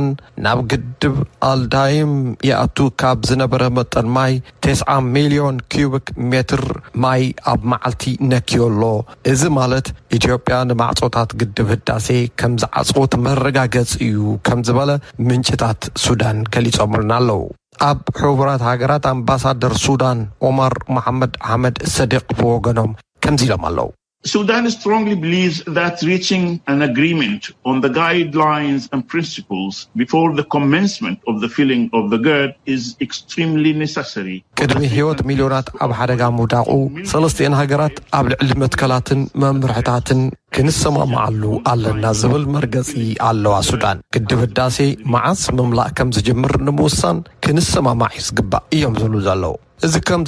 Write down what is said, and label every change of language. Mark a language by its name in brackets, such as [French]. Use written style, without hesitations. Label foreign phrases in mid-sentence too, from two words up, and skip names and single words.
[Tigrinya] ናብ ግድብ ኣልዳይም ይኣቱ ካብ ዝነበረ መጠን ማይ 9 ሚልዮን ኪዩቢክ ሜትር ማይ ኣብ መዓልቲ ነኪዮሎ እዚ ማለት ኢትዮጵያ ንማዕጾታት ግድብ ህዳሴ ከም ዝዓጽወት መረጋገጽ እዩ ከም ዝበለ ምንጭታት ሱዳን ገሊጾምልና ኣለዉ ኣብ ሕቡራት ሃገራት ኣምባሳደር ሱዳን ኦማር መሐመድ አህመድ ሰዲቅ ብወገኖም ከምዚ ኢሎም ኣለዉ [English] Sudan strongly believes that reaching an agreement on the guidelines and principles before the commencement of the filling of the GERD is extremely necessary. [Tigrinya] ቅድሚ ህይወት ሚልዮናት ኣብ ሓደጋ ምውዳቑ ሰለስቲአን ሃገራት ኣብ ልዕሊ መትከላትን መምርሕታትን ክንሰማማዓሉ ኣለና ዝብል መርገጺ ኣለዋ ሱዳን ግድብ ህዳሴ መዓስ ምምላእ ከም ዝጅምር ንምውሳን ክንሰማማዕ ዝግባእ እዮም ዝብሉ ዘለዉ እዚ ከምዚ